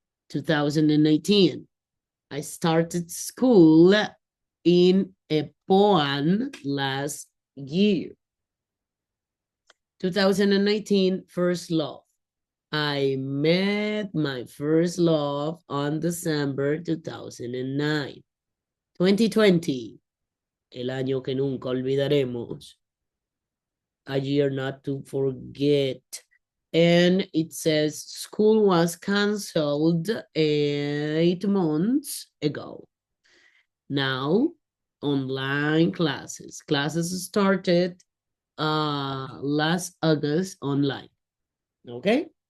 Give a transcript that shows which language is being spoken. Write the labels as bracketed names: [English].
[English] 2018. I started school in Epoan last year. 2019, first love. I met my first love on December 2009. [Spanish] 2020, el año que nunca olvidaremos. [English] A year not to forget. And it says school was canceled 8 months ago. Now, online classes. Classes started last August online. Okay?